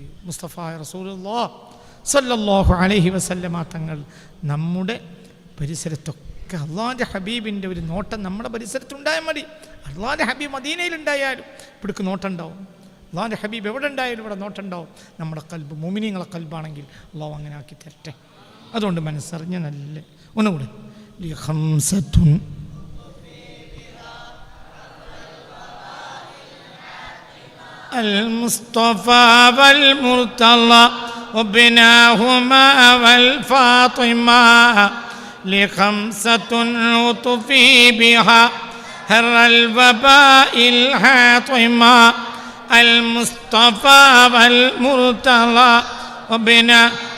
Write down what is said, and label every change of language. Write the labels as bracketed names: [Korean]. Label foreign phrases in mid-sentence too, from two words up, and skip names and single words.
[Malayalam] മുസ്തഫ റസൂലുള്ളാഹി [Arabic] صلى الله عليه وسلم [Malayalam] തങ്ങൾ നമ്മുടെ പരിസരത്തൊക്കെ അള്ളാഹിൻ്റെ ഹബീബിൻ്റെ ഒരു നോട്ടം നമ്മുടെ പരിസരത്തുണ്ടായാൽ മതി. അള്ളാഹിൻ്റെ ഹബീബ് മദീനയിലുണ്ടായാലും ഇവിടേക്ക് നോട്ടം ഉണ്ടാവും. അള്ളാഹിൻ്റെ ഹബീബ് എവിടെ ഉണ്ടായാലും ഇവിടെ നോട്ടം ഉണ്ടാവും. നമ്മുടെ കൽബ് മുഅ്മിനീങ്ങളെ കൽബാണെങ്കിൽ അള്ളാഹു അങ്ങനെ ആക്കി തരട്ടെ. അതുകൊണ്ട് മനസ്സറിഞ്ഞ് നല്ല ഒന്നുകൂടെ [Arabic] ലിഖംസത്തുൻ المصطفى والمرتضى وابناهما والفاطمة لخمسة لطفي بها هر الوباء الحاطمة المصطفى والمرتضى وابناهما